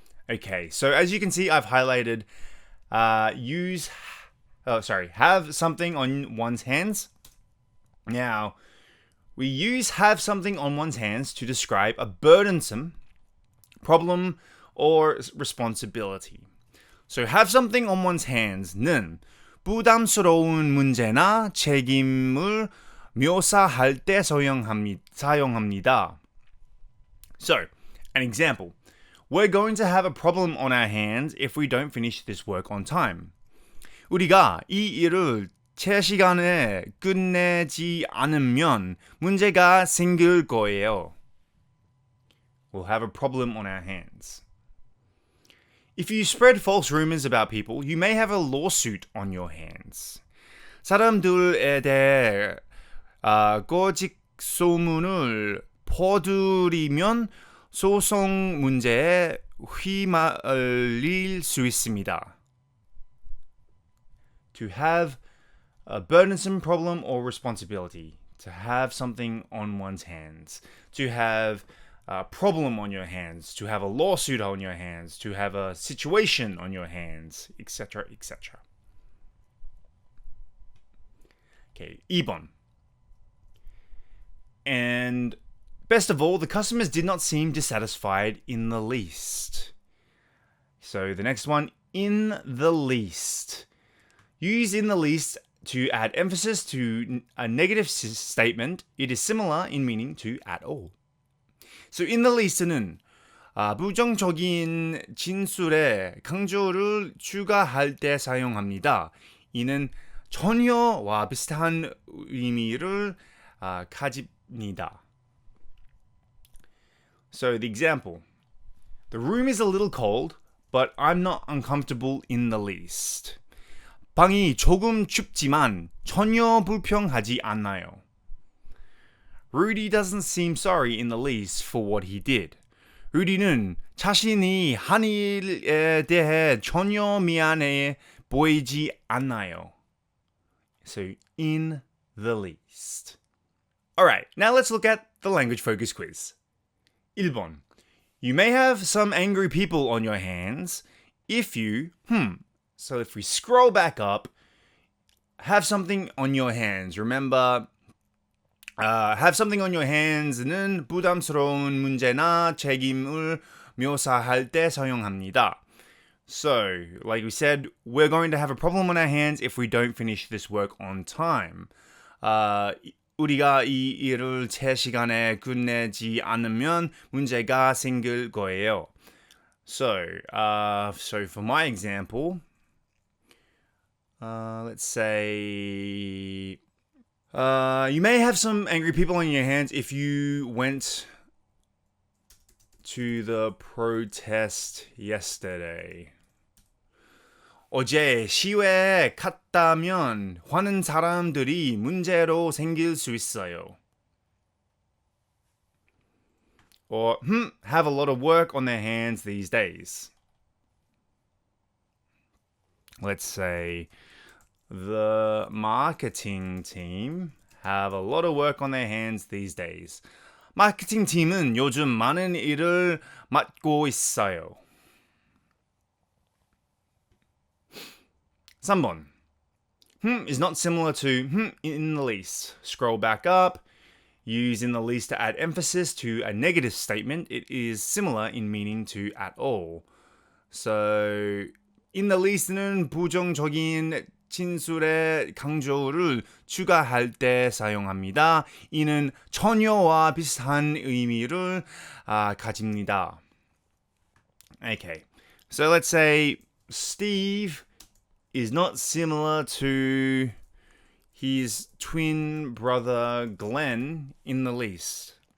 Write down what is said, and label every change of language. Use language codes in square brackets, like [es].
[en] Okay, so as you can see, I've highlighted have something on one's hands. Now, we use have something on one's hands to describe a burdensome problem or responsibility. So have something on one's hands [ko] 는 부담스러운 문제나 책임을 묘사할 때 사용합니다. [en] So, an example. We're going to have a problem on our hands if we don't finish this work on time. [ko] 우리가 이 일을 제 시간에 끝내지 않으면 문제가 생길 거예요. [en] We'll have a problem on our hands. If you spread false rumors about people, you may have a lawsuit on your hands. [ko] 사람들에 대해 거짓 소문을 퍼뜨리면 소송 문제에 휘말릴 수 있습니다. [en] To have a burdensome problem or responsibility. To have something on one's hands. To have a problem on your hands. To have a lawsuit on your hands. To have a situation on your hands. etc. etc. Okay, [ko] 2번. [en] And best of all, the customers did not seem dissatisfied in the least. So the next one, in the least. Use in the least to add emphasis to a negative statement. It is similar in meaning to at all. So in the least [ko] 는 부정적인 진술에 강조를 추가할 때 사용합니다. 이는 전혀와 비슷한 의미를 가집니다. [en] So the example. The room is a little cold, but I'm not uncomfortable in the least. [ko] 방이 조금 춥지만 전혀 불편하지 않아요. [en] Rudy doesn't seem sorry in the least for what he did. [ko] 루디는 자신이 한 일에 대해 전혀 미안해 보이지 않아요. [en] So, in the least. Alright, now let's look at the language focus quiz. [ko] 1번. [en] You may have some angry people on your hands if you, So if we scroll back up, have something on your hands. Remember, have something on your hands [ko] 는 부담스러운 문제나 책임을 묘사할 때 사용합니다. [en] So, like we said, we're going to have a problem on our hands if we don't finish this work on time. [ko] 우리가 이 일을 제 시간에 끝내지 않으면 문제가 생길 거예요. [en] So for my example, let's say you may have some angry people on your hands if you went to the protest yesterday. [ko] 어제 시위에 갔다면 화는 사람들이 문제로 생길 수 있어요. [en] Or have a lot of work on their hands these days. Let's say the marketing team have a lot of work on their hands these days. [ko] 마케팅 팀은 요즘 많은 일을 맡고 있어요. 3번. [en] Is not similar to in the least. Scroll back up. Use in the least to add emphasis to a negative statement. It is similar in meaning to at all. So, in the least [ko] 는 부정적인 진술의 강조를 추가할 때 사용합니다. 이는 전혀와 비슷한 의미를 가집니다. [en] Okay, so let's say Steve is not similar to his twin brother Glenn in the least.